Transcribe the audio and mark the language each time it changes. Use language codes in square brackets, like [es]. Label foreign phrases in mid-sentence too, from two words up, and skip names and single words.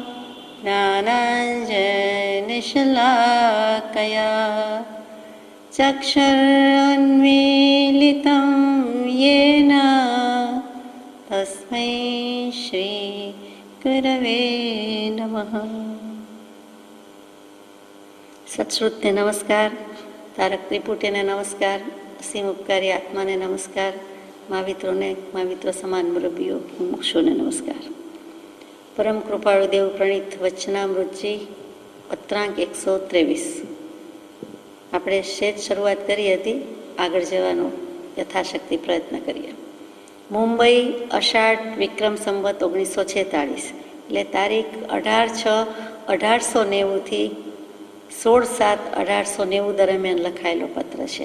[sa] ज्ञानाञ्जनशलाकया चक्षुरुन्मीलितं येन तस्मै श्रीगुरवे नमः। [gu] સત્શ્રુતને નમસ્કાર, તારક ત્રિપુટીને નમસ્કાર, અસીમ ઉપકારી આત્માને નમસ્કાર, મહાવિત્રોને महाविત્રો સમાન મુરબ્બીઓ મુક્ષોને નમસ્કાર। પરમ કૃપાળુ દેવ પ્રણીત વચનામૃતજી પત્રાંક 123। આપણે શેષ શરૂઆત કરી હતી, આગળ જવાનો યથાશક્તિ પ્રયત્ન કરીએ। મુંબઈ અષાઢ વિક્રમ સંવત 1946 એટલે તારીખ 18/6/1890 16/7/1890 દરમિયાન લખાયેલો પત્ર છે।